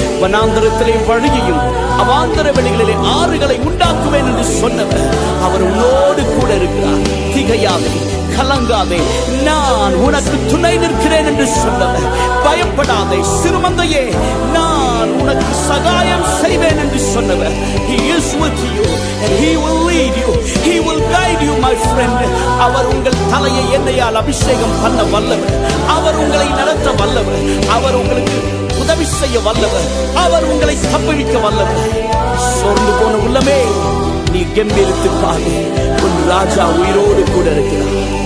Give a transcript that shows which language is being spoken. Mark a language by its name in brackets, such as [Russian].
[Tamil] வனாந்தரத்திலே வழியையும் அவாந்தர வெளிகளிலே ஆறுகளை உண்டாக்குவேன் என்று சொன்னவர். அவர் உன்னோடு கூட இருக்கிறார். திகையாதே, கலங்காதே, நான் உனக்கு துணை நிற்கிறேன் என்று சொன்னவர். பயப்படாதே சிறுமந்தையே, நான் உனக்கு சகாயம் செய்வேன் என்று சொன்னவர். [English] He is with you and he will lead you, he will guide you my friend. [Tamil] அவர் உங்கள் தலையை எண்ணெயால் அபிஷேகம் பண்ண வல்லவர். அவர் உங்களை நடத்த வல்லவர். அவர் உங்களுக்கு உதவி செய்ய வல்லவர். அவர் உங்களை தப்புவிக்க வல்லவர். சோர்ந்து போன உள்ளமே, நீ கம்பீரித்து பாரு, உன் ராஜா உயிரோடு கூட இருக்கிறார்.